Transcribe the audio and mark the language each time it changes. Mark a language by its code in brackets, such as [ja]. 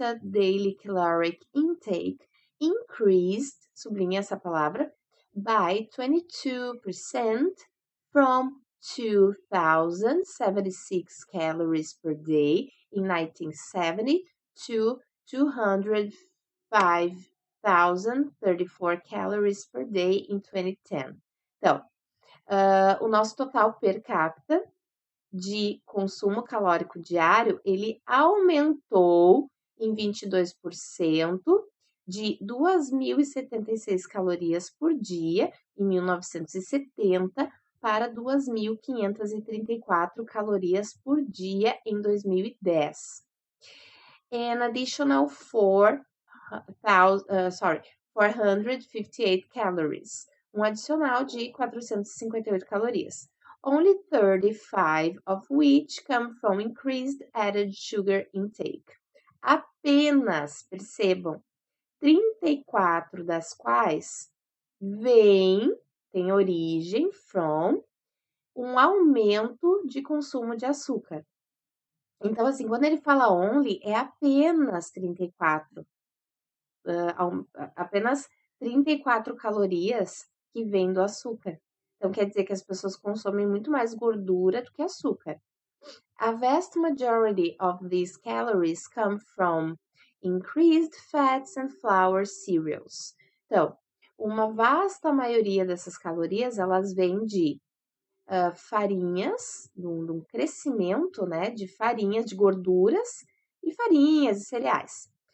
[en] daily caloric intake increased, [pt] sublinha essa palavra, [en] by 22% from 2,076 calories per day in 1970 to 205,034 calories per day in 2010. [pt] Então, o nosso total per capita de consumo calórico diário, ele aumentou em 22% de 2.076 calorias por dia em 1970 para 2.534 calorias por dia em 2010. [en] An additional 458 calories, [pt] adicional de 458 calorias. [en] Only 35 of which come from increased added sugar intake. [pt] Apenas, percebam, 34 das quais têm origem from um aumento de consumo de açúcar. Então, assim, quando ele fala only, é apenas 34. Apenas 34 calorias que vêm do açúcar. Então, quer dizer que as pessoas consomem muito mais gordura do que açúcar. [en] A vast majority of these calories come from increased fats and flour cereals. [pt] Então, uma vasta maioria dessas calorias, elas vêm de farinhas, de um crescimento, né, de farinhas, de gorduras e farinhas e cereais.